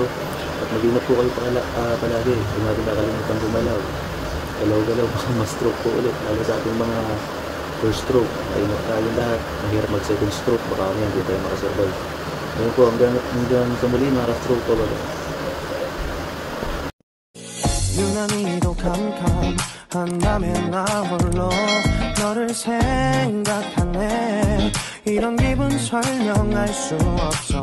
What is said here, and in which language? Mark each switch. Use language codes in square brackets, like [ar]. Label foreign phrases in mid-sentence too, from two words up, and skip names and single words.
[tl] At mag-ingat po kayo palagi. Huwag natin nakalimutan gumalaw. Galaw-galaw, baka ma-stroke po ulit. Lalo sa ating mga [en] first stroke, [tl] maingat tayo lahat. Mahirap mag- [en] second stroke, [tl] baka kami hindi tayo makasurvive. Ngayon po, hanggang sa muli, stroke po ba? [ko] 유난히도 캄캄한다면 나 홀로 너를 생각하네. 이런 기분 설명할 수 없어.